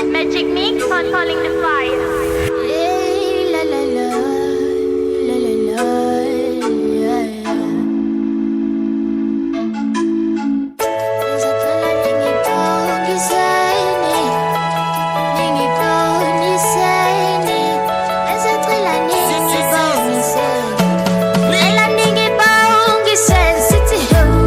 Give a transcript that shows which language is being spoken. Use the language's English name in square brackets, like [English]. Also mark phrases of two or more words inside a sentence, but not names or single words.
[English] Magic Mix on Calling the Fire. Hey, la la la, la la la, yeah, yeah. [Zulu] Ngisaqala ningibongiseni, ningibongiseni. Ngisaqala ningibongiseni. Ela ningibongiseni sithi ho.